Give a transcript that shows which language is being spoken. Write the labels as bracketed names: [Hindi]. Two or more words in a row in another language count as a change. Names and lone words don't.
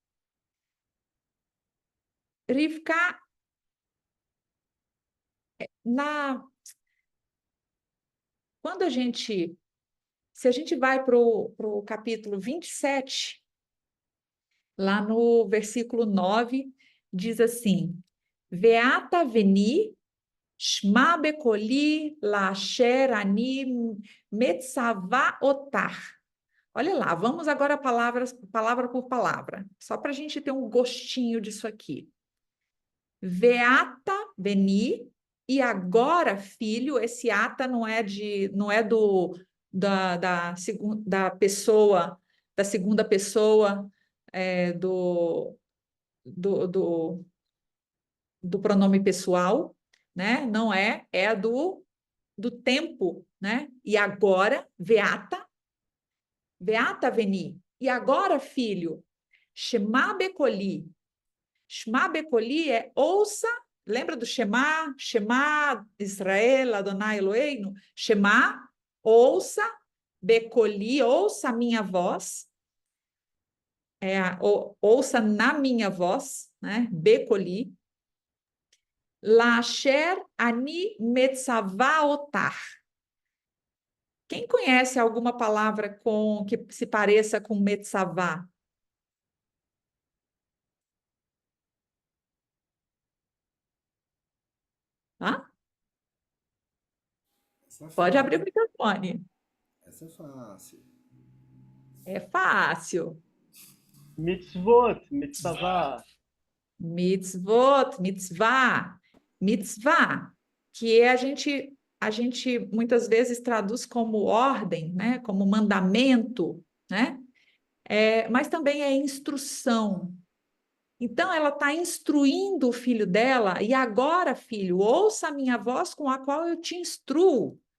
[Portuguese] Rivka, quando se a gente vai para o capítulo 27, Lá no versículo 9, diz assim: [Hebrew] ואתה בני, שמע בקולי, לאשר אני מצוה אותך. [Portuguese] Olha lá, vamos agora palavra por palavra, só para a gente ter um gostinho disso aqui. [Hebrew] ואתה בני, [Portuguese] e agora, filho, esse ata não é da pessoa, da segunda pessoa, do, do, do pronome pessoal, né? Não é, é do tempo, né? E agora, [Hebrew] ואתה בני. [Portuguese] E agora, filho, [Hebrew] שמע בקולי. שמע בקולי [Portuguese] é ouça, lembra do Shema? [Hebrew] שמע ישראל, אדוני אלהינו. [Portuguese] Shema, ouça, bekoli, ouça a minha voz. Ouça na minha voz, né? Bekoli. [Hebrew] לאשר אני מצוה אותך. [Portuguese] Quem conhece alguma palavra que se pareça com metzavá? Hã? Essa é Pode abrir o fácil. microfone. Essa é fácil. É fácil. [Hebrew] מצוות, מצוה. מצוות, מצוה, מצוה, [Portuguese] que a gente muitas vezes traduz como ordem, né? Como mandamento, né? Mas também é instrução. Então, ela está instruindo o filho dela, e agora, filho, ouça a minha voz com a qual eu te instruo.